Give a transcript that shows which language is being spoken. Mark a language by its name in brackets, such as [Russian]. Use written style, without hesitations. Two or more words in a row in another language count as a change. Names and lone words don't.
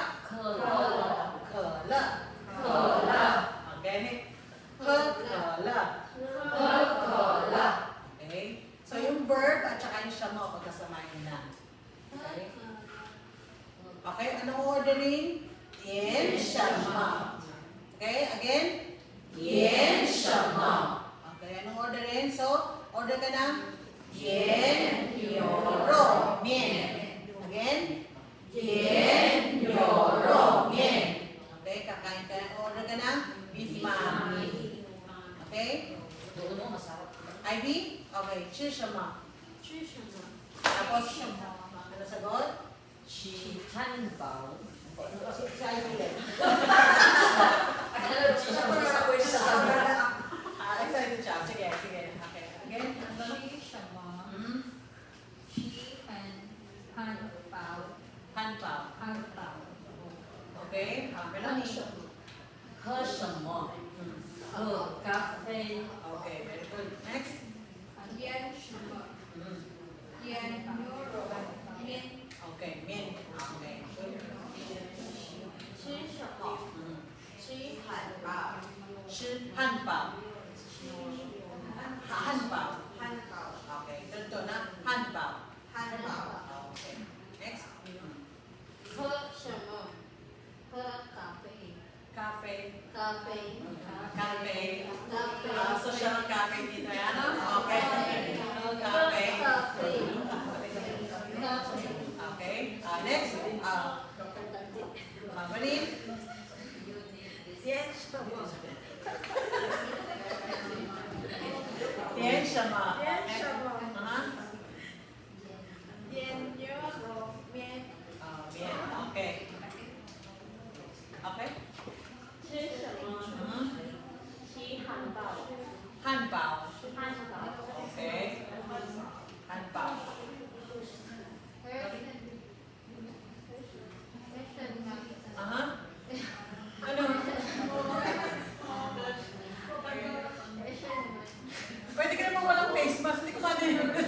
[Filipino] Kele. Okay? Kele. Okay? So yung verb at saka yung shamo pagkasamahin na. Okay? Okay? Anong ordering? [Chinese] 点什么? [English] Okay, again? [Chinese] 点什么? [Filipino] Okay, anong orderin? So, order ka ng [Chinese] 点牛肉面. [Filipino] Again? [Chinese] 点牛肉面. [Filipino] Okay, kakain ka. Order ka ng beef mami. Okay? Doon mo masarap. Ivy? Okay, [Chinese] 吃什么? [Filipino] Tapos, ano sagot? [Chinese] 吃汉堡。 [Filipino] Si Ivy yan. Excited siya. Sige. Okay. Again. [Chinese] 吃什么？ 吃汉堡。 [Filipino] Okay. Melanie. [Chinese] 喝什么？喝咖啡。 [English] Okay. Very good. Next. [Chinese] 腌什么？腌牛肉面。 [English] Okay. Min. Okay. Good. [Chinese] 吃什么？吃汉堡。吃汉堡. Hanbao. [Filipino] Okay. Ito na. Hanbao. [English] Okay. Next. [Chinese] 喝什么？喝咖啡。 Cafe. 咖啡。 Cafe. 咖啡。 [Filipino] Social cafe dito yan. Okay. Cafe. [English] Okay. Next. [Chinese] Manin. 点什么？点什么？腌牛肉面。面. Okay. Okay. 吃什么？吃汉堡。 Hanbao. 汉堡。 [Filipino] Okay. Hanbao. Ano? Pwede ka naman walang face mask. Hindi ko pwede.